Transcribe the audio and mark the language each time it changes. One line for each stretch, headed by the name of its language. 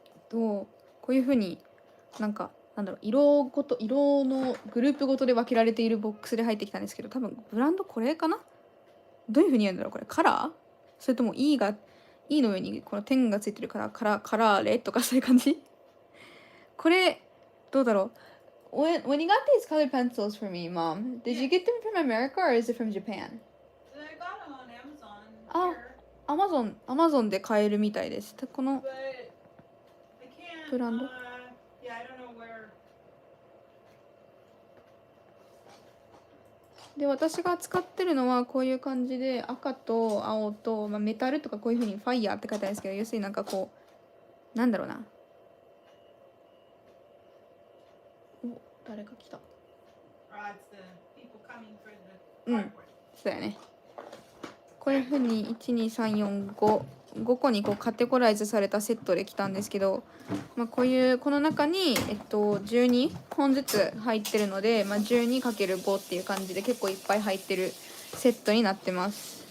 Japanese: こういう風になんかなんだろう、色のグループごとで分けられているボックスで入ってきたんですけど、多分ブランドこれかな。どういう風に言うんだろうこれ。カラー、それとも E の上にこの点がついてるからカラーレとかそういう感じ。これどうだろう。
English: When you got these colored pencils for me, Mom, did you get them from America or is it from Japan? I got them on Amazon. Here.
Japanese: Amazon で買えるみたいです。この
English: But I can't.
Japanese: ブランド
English: Yeah, I don't know where.
Japanese: で私が使ってるのはこういう感じで赤と青と、メタルとかこういう風にファイヤーって書いてあるんですけど、要するになんかこうなんだろうな。お、誰か来た。
English: It's the people coming for the cardboard.
Japanese: そうやね。こういう風に12345個にこうカテゴライズされたセットで来たんですけど、この中に12本ずつ入ってるので、12×5 っていう感じで結構いっぱい入ってるセットになってます。